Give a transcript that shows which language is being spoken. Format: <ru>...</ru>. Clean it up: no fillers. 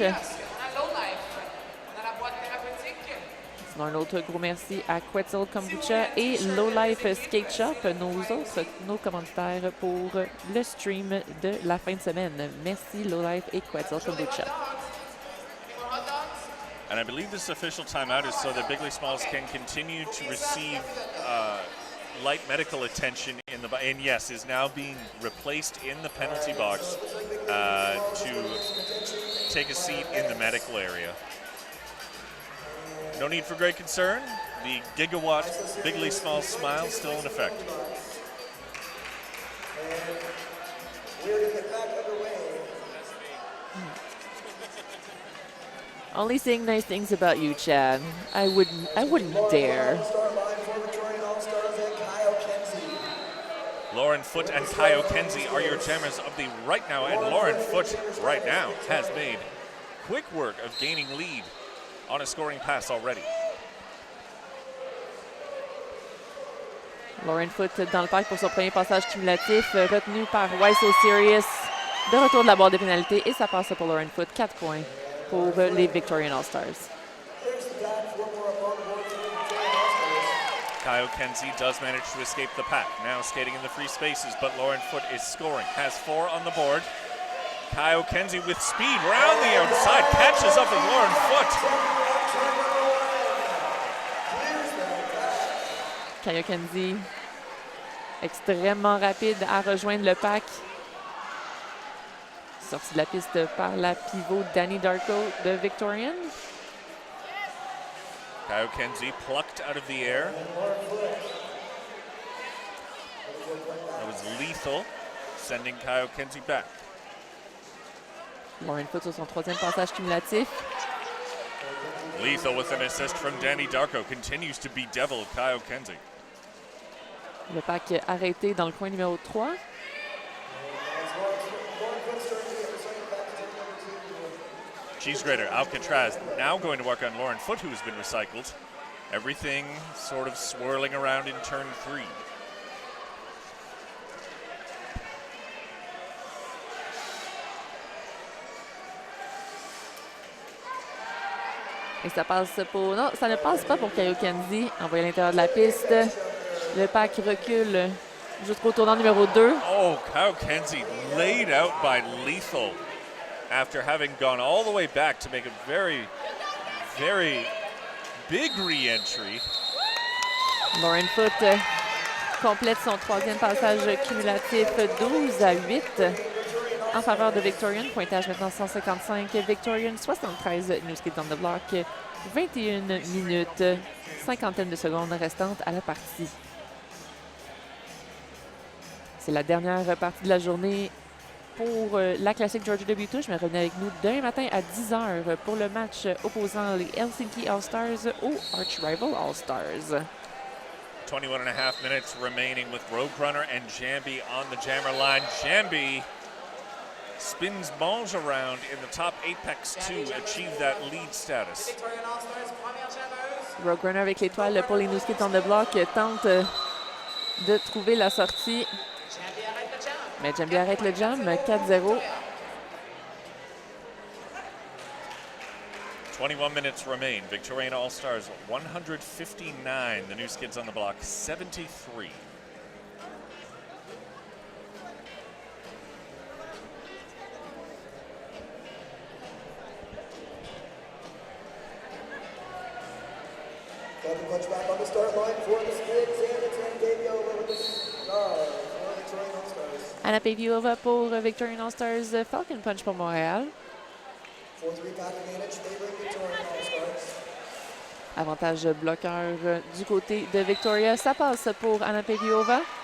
<fr>On a Low Life, on a la boîte thérapeutique. Sinon, un autre gros merci à Quetzal Kombucha et Low Life Skate Shop, nos commanditaires pour le stream de la fin de semaine. Merci Low Life et Quetzal Kombucha.</fr> <en>Any more hot dogs? And I believe this official timeout is so that Bigley Smalls can continue to receive light medical attention in the and yes, is now being replaced in the penalty box to take a seat in the medical area. No need for great concern. The gigawatt Bigley Smalls smile still in effect. We're going to get back underway. Only saying nice things about you, Chad. I wouldn't dare. Start line for Victorian All-Stars and Kyle Kenzie. Lauren Foote and Kyle Kenzie are your jammers of the right now, and Lauren Foote right now has made quick work of gaining lead on a scoring pass already.</en> <fr>Lauren Foote dans le parc pour son premier passage cumulatif, retenu par Why So Serious. De retour de la barre des pénalités et ça passe pour Lauren Foote. 4 points pour les Victorian All-Stars.</fr> <en>There's the back, 4 more up on the board for the Victorian All-Stars. Kyle Kenzie does manage to escape the pack. Now skating in the free spaces, but Lauren Foote is scoring. Has 4 on the board. Kyle Kenzie with speed round the outside, catches up with Lauren Foote.</en> <fr>Kyle Kenzie, extrêmement rapide à rejoindre le pack. Sorti de la piste par la pivot Danny Darko de Victorian.</fr> <en>Kyle Kenzie plucked out of the air. That was lethal, sending Kyle Kenzie back.</en> <fr>Lauren Foote sur son troisième passage cumulatif.</fr> <en>Lethal with an assist from Danny Darko continues to bedevil Kyle Kenzie.</en> <fr>Le pack arrêté dans le coin numéro 3.</fr> <en>Cheese grater Alcatraz now going to work on Lauren Foote, who has been recycled. Everything sort of swirling around in turn 3.</en> <fr>Et ça passe pour... Non, ça ne passe pas pour Kyle Kenzie. Envoyé à l'intérieur de la piste. Le pack recule jusqu'au tournant numéro 2.</fr> <en>Oh, Kyle Kenzie laid out by Lethal after having gone all the way back to make a very, very big re-entry.</en> <fr>Lauren Foote complète son troisième passage cumulatif 12-8 en faveur de Victorian. Pointage maintenant 155. Victorian 73. New Skids on the block. 21 minutes, cinquantaine de secondes restantes à la partie. C'est la dernière partie de la journée pour la Classique Georgia W Tush, mais revenez avec nous demain matin à 10h pour le match opposant les Helsinki All-Stars aux Arch Rival All-Stars.</fr> <en>21.5 minutes remaining with Roadrunner and Jambi on the jammer line. Jambi spins balls around in the top apex to achieve that lead status.</en> <fr>Victorian All-Stars, première jammeuse. Roadrunner avec l'étoile pour les New Skids on the block tente de trouver la sortie. Jambi arrête le jam. Mais Jambi arrête le jam, 4-0.</fr> <en>21 minutes remain. Victorian All-Stars 159. The New Skids on the block 73. Kevin Clutch back on the start line for the Skids, and it's Ann Davio over the Victorian All-Stars.</en> <fr>Anna Paviova pour Victorian All-Stars, Falcon Punch pour Montréal.</fr> <en>4-3 pack advantage favoring Victorian All-Stars.</en> <fr>Avantage bloqueur du côté de Victoria. Ça passe pour Anna Paviova.</fr>